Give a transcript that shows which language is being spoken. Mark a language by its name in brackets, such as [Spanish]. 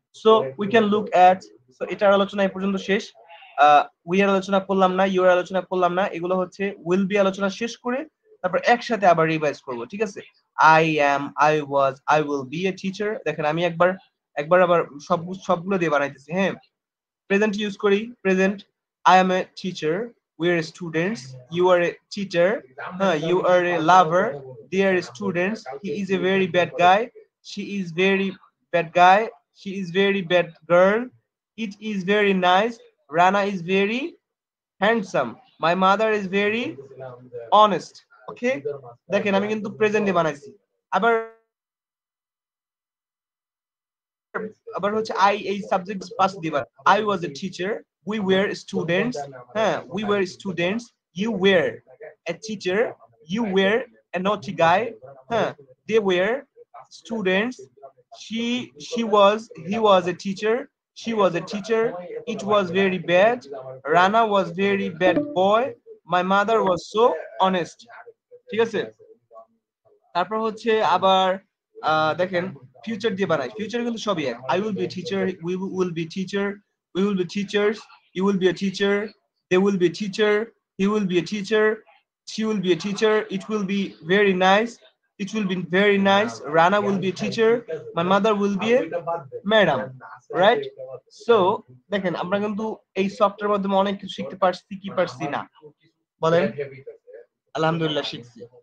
[English] so we can look at, [Bangla] so এটার আলোচনা এই পর্যন্ত শেষ। উই এর আলোচনা করলাম না, ইউ এর আলোচনা করলাম না, এগুলো হচ্ছে উইল বি আলোচনা শেষ করে তারপর একসাথে আবার রিভাইজ করব, ঠিক আছে? [English] I am, I was, I will be a teacher. [Bangla] দেখেন আমি একবার একবার আবার সবগুলো দিয়ে বানাইতেছি। হ্যাঁ, প্রেজেন্ট ইউজ করি, present. [English] I am a teacher, we are students, you are a teacher, you are a lover, they are students, he is a very bad guy, she is very bad guy, she is very bad girl, it is very nice, Rana is very handsome, my mother is very honest. [Bangla] ওকে, দেখেন আমি কিন্তু প্রেজেন্টে বানাইছি। আবার আবার হচ্ছে I এই subject pass দিবা। [English] I was a teacher, we were students, হ্যাঁ we were students, you were a teacher, you were a naughty guy, হ্যাঁ they were students, she was, he was a teacher, she was a teacher, it was very bad, Rana was very bad boy, my mother was so honest। [Bangla] ঠিক আছে, তারপর হচ্ছে আবার দেখেন future দিয়ে বানাই, ফিউচার কিন্তু সবই এক। [English] I will be teacher, we will be teacher, we will be teachers, you will be a teacher, they will be teacher, he will be a teacher, she will be a teacher, it will be very nice, it will be very nice, Rana will be a teacher, my mother will be a madam, right? [Bangla] So দেখেন আমরা কিন্তু এই সফটওয়্যারের মাধ্যমে অনেক কিছু শিখতে পারছি কি পারছি না বলেন? আলহামদুলিল্লাহ শিখছি।